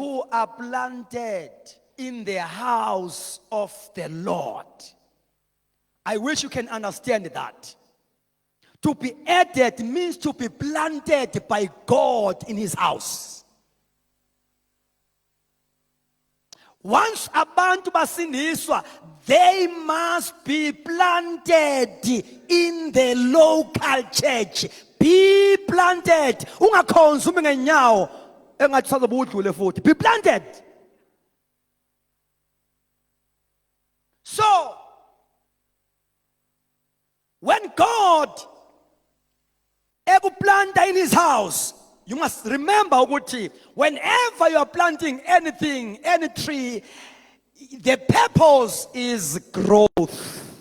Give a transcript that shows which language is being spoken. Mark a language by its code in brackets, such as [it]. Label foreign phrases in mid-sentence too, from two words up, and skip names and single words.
[en] who are planted in the house of the Lord. I wish you can understand that. To be added means to be planted by God in his house. [zu] Once abantu basindiswa, [en] they must be planted in the local church. Be planted. [zu] Ungakhonza umi ngenyawo engathi usazobe udlule futhi. [en] Be planted. So, when God ekuplanta in his house, you must remember ukuthi whenever you are planting anything, any tree, the purpose is growth.